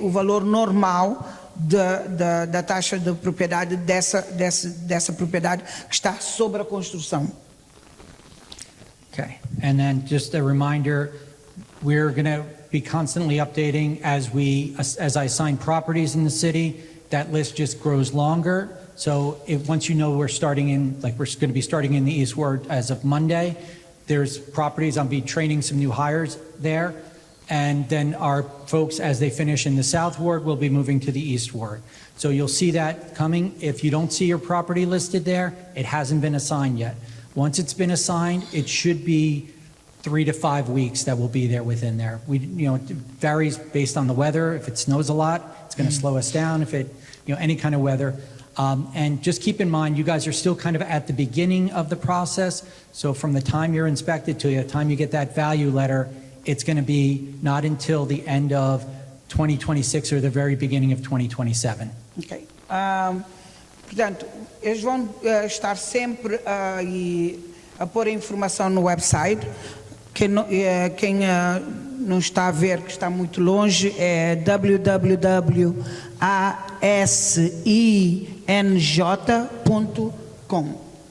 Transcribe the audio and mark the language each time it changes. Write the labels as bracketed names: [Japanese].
[Portuguese] O valor normal da taxa de propriedade dessa propriedade que está sobre a construção. [English] Okay, and then just a reminder, we're going to be constantly updating as I assign properties in the city. That list just grows longer. So once you know we're going to be starting in the East Ward as of Monday, there's properties, I'll be training some new hires there. And then our folks, as they finish in the South Ward, will be moving to the East Ward. So you'll see that coming. If you don't see your property listed there, it hasn't been assigned yet. Once it's been assigned, it should be 3 to 5 weeks that will be there within there. It varies based on the weather. If it snows a lot, it's going to slow us down. If it, any kind of weather. And just keep in mind, you guys are still kind of at the beginning of the process. So from the time you're inspected to the time you get that value letter, it's going to be not until the end of 2026 or the very beginning of 2027. Ok. [Portuguese] Portanto, eles vão estar sempre a pôr a informação no website. Quem não está a ver, que está muito longe, é www.asinj.com.